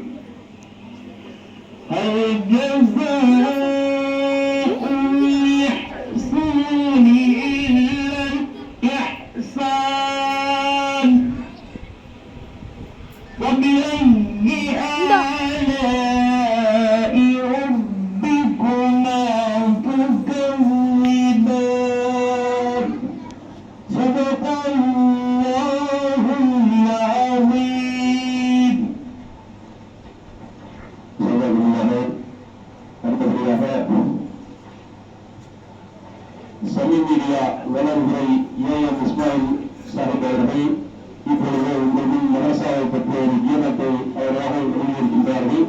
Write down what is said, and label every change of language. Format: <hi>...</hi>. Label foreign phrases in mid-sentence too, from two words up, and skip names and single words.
<ar>هل جزاء الإحسان إلا الإحسان وبأي آلاء ربكما تكذبان صدق الله العظيم.</ar> <ta>சமீர் மீடியா வளர்வுரை ஏஎம் இஸ்மாயில் சாஹிப் அவர்கள் இப்பொழுது உங்கள் முன் மதரசாவை பற்றிய ஒரு கீதத்தை அவராக எழுதியிருக்கின்றார்கள்.</ta>